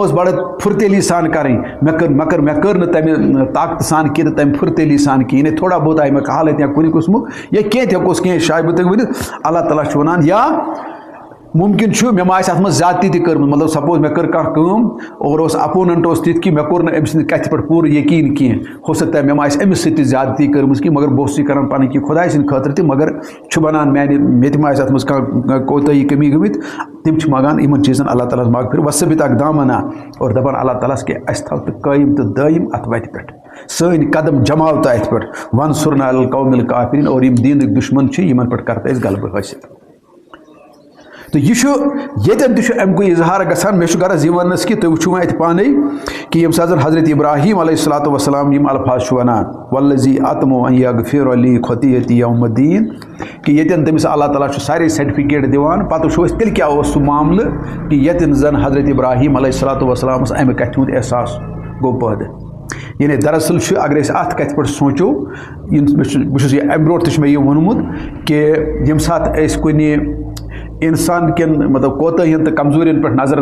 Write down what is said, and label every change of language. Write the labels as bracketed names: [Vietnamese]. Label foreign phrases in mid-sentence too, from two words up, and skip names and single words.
[Kashmiri] ٲس بڑٕ پھُرتیلی سان کَرٕنۍ مےٚ کٔر نہٕ تَمہِ طاقتہٕ سان کینٛہہ تہٕ تَمہِ پھُرتیلی سان کینٛہہ یعنی تھوڑا بہت آیہِ مےٚ حالت یا کُنہِ قٕسمُک یا کینٛہہ تہِ ہٮ۪کوس کینٛہہ شاید بہٕ تۄہہِ ؤنِتھ اللہ تعالیٰ چھُ ونان یا ممکن چھُ مےٚ ما آسہِ اتھ منٛز زیادتی تہِ کٔرمٕژ مطلب سپوز مےٚ کٔر کانٛہہ کٲم اور اوس اپوننٹ اوس تِتھ کہِ مےٚ کوٚر نہٕ أمۍ سٕنٛدِ کتھِ پٮ۪ٹھ پوٗرٕ یقیٖن کینٛہہ [Urdu] ہو سکتا ہے [Kashmiri] مےٚ ما آسہِ أمِس سۭتۍ تہِ زیادتی کٔرمٕژ کینٛہہ مگر بہٕ اوسُس یہِ کران پنٕنۍ کینٛہہ خۄداے سٕنٛدِ خٲطرٕ تہِ مگر چھُ ونان مےٚ تہِ ما آسہِ اتھ منٛز کانٛہہ کوتٲہی کٔمی گٔمٕتۍ تِم چھِ منٛگان یِمن چیٖزن اللہ تعالیٰ ہس مغفرت [Arabic] وثبت اقدامنا [Kashmiri] اور دپان اللہ تعالیٰ ہس کہِ اَسہِ تھاو تہٕ قٲیِم تہٕ دٲیِم اتھ وتہِ پٮ۪ٹھ سٲنۍ قدم جماو تہٕ اتھ پٮ۪ٹھ [Arabic] وانصرنا علی القوم الکافرین [Kashmiri] اور یِم دیٖنٕکۍ دُشمن چھِ یِمن پٮ۪ٹھ کر تہٕ أسۍ غلبہٕ حٲصِل تو یہ یتن تہِ اَمکُے اظہار گژھان مےٚ چھُ غرض یہِ وننس کہِ تُہۍ وٕچھِو اتہِ پانے کہ ییٚمہِ ساتہٕ زن حضرت ابراہیم علیہ الصلوۃ والسلام یِم الفاظ چھُ ونان [Arabic] والذی اطمع ان یغفر لی خطیئتی یوم الدین [Kashmiri] کہ یتن تٔمِس اللہ تعالیٰ چھُ سارے سرٹِفکیٹ دِوان پتہٕ وٕچھو أسۍ تیٚلہِ کیٛاہ اوس سُہ معاملہٕ کہ یتن زن حضرت ابراہیم علیہ الصلوۃ والسلامس امہِ کتھِ ہُنٛد احساس گوٚو پٲدٕ یعنی دراصل چھُ اگر أسۍ اتھ کتھِ پٮ۪ٹھ سونٛچو بہٕ چھُس یہِ امہِ برونٛٹھ تہِ چھُ مےٚ یہِ ووٚنمُت کہ ییٚمہِ ساتہٕ أسۍ کُنہِ انسان کٮ۪ن مطلب کوتٲہین تہٕ کمزوٗرین پٮ۪ٹھ نظر